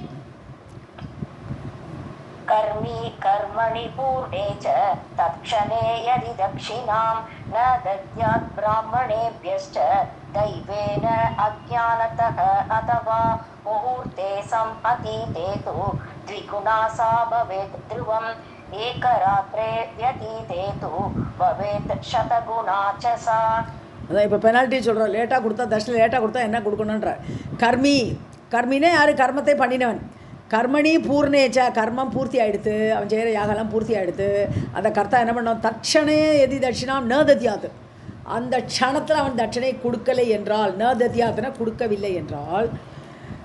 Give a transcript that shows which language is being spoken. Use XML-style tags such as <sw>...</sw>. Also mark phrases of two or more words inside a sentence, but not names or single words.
<sa>कर्मी कर्मणि पूर्णे च तत्क्षणे यदि दक्षिणां न दद्यात् ब्राह्मणेभ्यश्च दैवेन अज्ञानतः अथवा मुहूर्ते समतीते तु द्विगुणा सा भवेत् ध्रुवम् एकरात्रे व्यतीते तु भवेत् शतगुणा च सा.</sa> <ta>அதான் இப்போ பெனால்ட்டி சொல்கிறோம். லேட்டாக கொடுத்தா தட்சிணை லேட்டாக கொடுத்தா என்ன கொடுக்கணுன்ற. கர்மினே யார்? கர்மத்தை பண்ணினவன்.</ta> <sa>कर्मणि पूर्णे च</sa> <ta>கர்மம் பூர்த்தி ஆகிடுத்து, அவன் செய்கிற யாகெல்லாம் பூர்த்தி ஆகிடுத்து. அந்த கர்த்தா என்ன பண்ணான்?</ta> <sa>तत्क्षणे यदि दक्षिणां न दद्यात्</sa> <ta>அந்த க்ஷணத்தில் அவன் தட்சணை கொடுக்கலை என்றால், ந தத்யாத்துனா கொடுக்கவில்லை என்றால்,</ta>